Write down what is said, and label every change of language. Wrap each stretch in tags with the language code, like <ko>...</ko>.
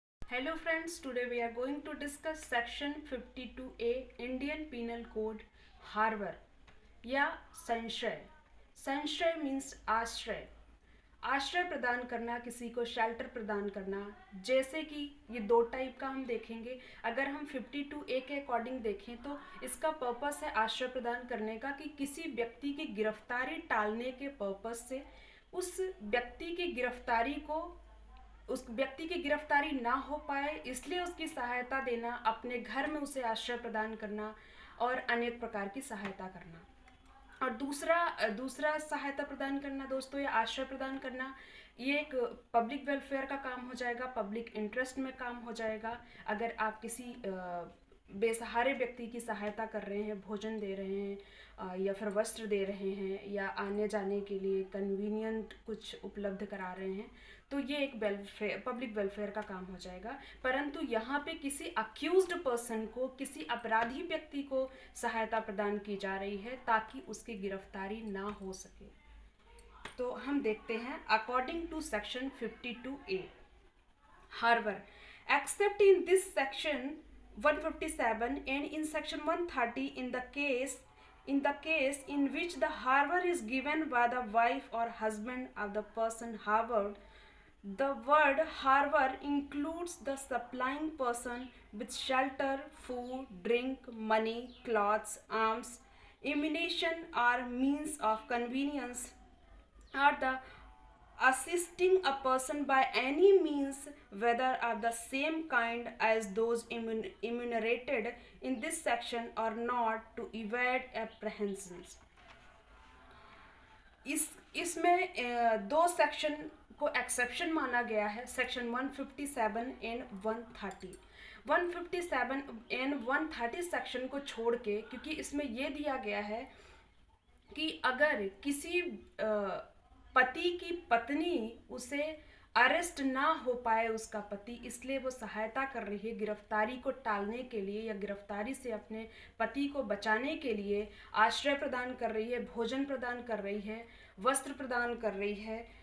<en>Hello friends, today we are going to discuss section 52A Indian Penal Code harbour या संशय।</en> <hi>संशय means आश्रय। आश्रय प्रदान करना, किसी को शेल्टर प्रदान करना। जैसे कि ये दो टाइप का हम देखेंगे। अगर हम 52A के अकॉर्डिंग देखें तो इसका पर्पस है आश्रय प्रदान करने का कि किसी व्यक्ति की गिरफ्तारी टालने के पर्पस से उस व्यक्ति की गिरफ्तारी को उस व्यक्ति की गिरफ्तारी ना हो पाए इसलिए उसकी सहायता देना, अपने घर में उसे आश्रय प्रदान करना और अनेक प्रकार की सहायता करना। और दूसरा सहायता प्रदान करना दोस्तों या आश्रय प्रदान करना, ये एक पब्लिक वेलफेयर का काम हो जाएगा, पब्लिक इंटरेस्ट में काम हो जाएगा। अगर आप किसी बेसहारे व्यक्ति की सहायता कर रहे हैं, भोजन दे रहे हैं या फिर वस्त्र दे रहे हैं या आने जाने के लिए कन्वीनियंट कुछ उपलब्ध करा रहे हैं, तो ये एक पब्लिक वेलफेयर का काम हो जाएगा। परंतु यहाँ पे किसी अक्यूज्ड पर्सन को, किसी अपराधी व्यक्ति को सहायता प्रदान की जा रही है ताकि उसकी गिरफ्तारी ना हो सके।</hi> <en>तो हम देखते हैं according to section 52A harbour except in this section 157 and in section 130 in the case in which the harbor is given by the wife or husband of the person harbored. The word harbor includes the supplying person with shelter, food, drink, money, clothes, arms, ammunition or means of convenience, or the assisting a person by any means whether of the same kind as those enumerated in this section or not to evade apprehensions.</en> <hi>इसमें दो section को exception माना गया है, section 157 and 130। 157 and 130 section को छोड़ के, क्योंकि इसमें यह दिया गया है कि अगर किसी पति की पत्नी उसे अरेस्ट ना हो पाए, उसका पति, इसलिए वो सहायता कर रही है गिरफ्तारी को टालने के लिए या गिरफ्तारी से अपने पति को बचाने के लिए, आश्रय प्रदान कर रही है, भोजन प्रदान कर रही है, वस्त्र प्रदान कर रही है,</hi>